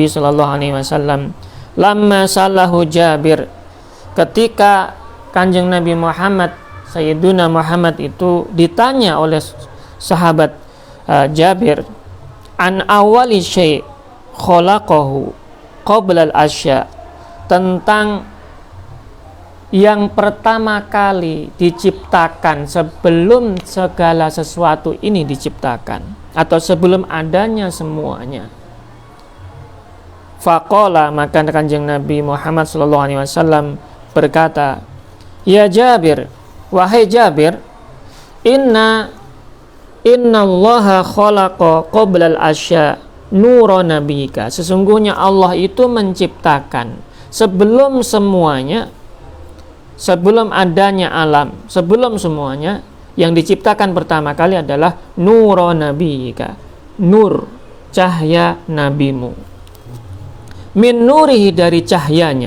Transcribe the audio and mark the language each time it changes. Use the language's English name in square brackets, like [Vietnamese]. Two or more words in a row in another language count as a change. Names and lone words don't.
[Arabic] صلى الله عليه وسلم، لما سأله جابر, [Indonesian] ketika Kanjeng Nabi Muhammad, Sayyiduna Muhammad itu ditanya oleh sahabat Jabir, [Arabic] عن أول شيء خلقه قبل الأشياء, [Indonesian] tentang yang pertama kali diciptakan sebelum segala sesuatu ini diciptakan, atau sebelum adanya semuanya. Faqala, maka Kanjeng Nabi Muhammad [Arabic] صلى الله عليه وسلم [Indonesian] berkata, [Arabic] يا جابر, [Indonesian] wahai Jabir, [Arabic] إن الله خلق قبل الأشياء نور نبيك, [Indonesian] sesungguhnya Allah itu menciptakan sebelum semuanya, sebelum adanya alam, sebelum semuanya, yang diciptakan pertama kali adalah [Arabic] نور نبيك, [Indonesian] nur, cahaya nabimu, [Arabic] من نوره, [Indonesian] dari cahayanya.